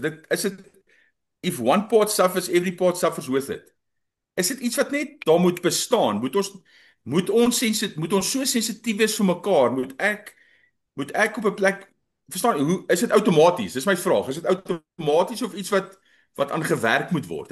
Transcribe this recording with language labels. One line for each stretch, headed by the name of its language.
Afrikaans: Dit is dit
English: if one part suffers every part suffers with it.
Afrikaans: Is dit iets wat net daar moet bestaan? Moet ons so sensitief wees vir mekaar? Moet ek op 'n plek verstaan hoe is dit outomaties? Dis my vraag. Is dit outomaties of iets wat aan gewerk moet word?